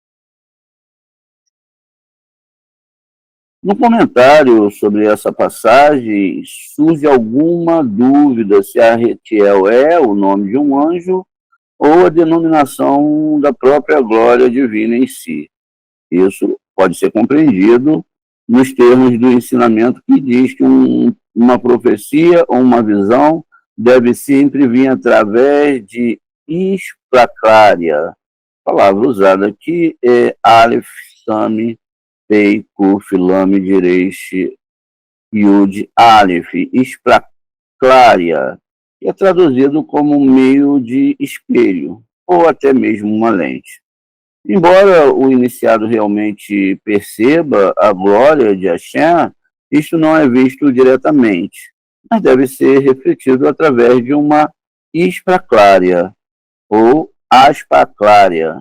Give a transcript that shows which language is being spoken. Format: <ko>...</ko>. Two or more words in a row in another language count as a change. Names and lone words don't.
<pt>No comentário sobre essa passagem, surge alguma dúvida se a Retiel é o nome de um anjo ou a denominação da própria glória divina em si. Isso pode ser compreendido nos termos do ensinamento que diz que uma profecia ou uma visão deve sempre vir através de ispraclária. A palavra usada aqui é</pt> <he>אלף, סמך, פא, קוף, למד, ריש, יוד, אלף,</he> <pt>ispraclária, que é traduzido como meio de espelho, ou até mesmo uma lente. Embora o iniciado realmente perceba a glória de Hashem, isto não é visto diretamente, mas deve ser refletido através de uma ispraclária, ou aspaclária.</pt>